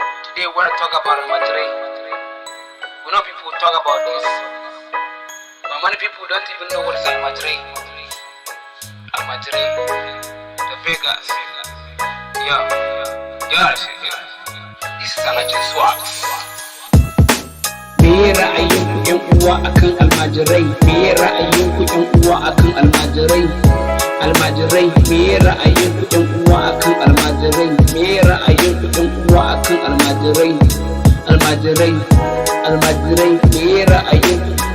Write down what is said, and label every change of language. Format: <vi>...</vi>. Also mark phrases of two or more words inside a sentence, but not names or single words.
<en>Today, we wanna talk about Almajirai. We know people talk about this, but many people don't even know what is Almajirai. Almajirai, the beggars. Yo, yo, this is Alhaji Swags.</en> <ha>Me ra'ayinku, ƴan uwa, akan almajirai? Me ra'ayinku, ƴan uwa, akan almajirai? Almajirai, me ra'ayinku, ƴan uwa, akan almajirai? Me ra'ayinku, ƴan uwa, akan almajirai? Almajirai, almajirai, me ra'ayinku?</ha>